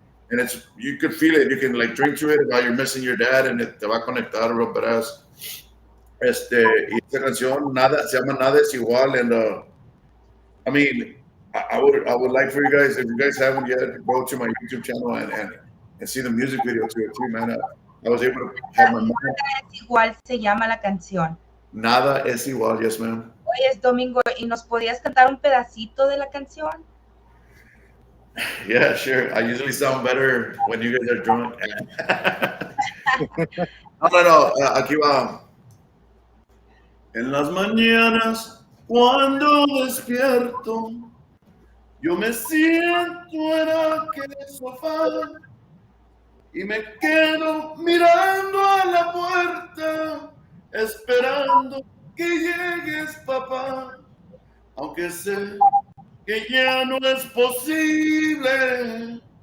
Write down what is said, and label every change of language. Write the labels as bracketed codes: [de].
[en] And you could feel it. You can like drink to it while you're missing your dad, and [es] te va a conectar [en] real badass. [es] Y esta canción se llama [en] Nada es Igual, and I mean, I would like for you guys, if you guys haven't yet, go to my YouTube channel and see the music video to it too, man. I was able to have my mom. [es] Nada es igual se llama la canción. Nada es igual, [en] yes, ma'am. [es] Oye, Domingo, ¿y nos podías cantar un pedacito de la canción? [en] Yeah, sure. I usually sound better when you guys are drunk. [es] No. Aquí va. En las mañanas, cuando despierto, yo me siento en aquel sofá y me quedo mirando a la puerta, esperando que llegues, papá, aunque sé que ya no es posible.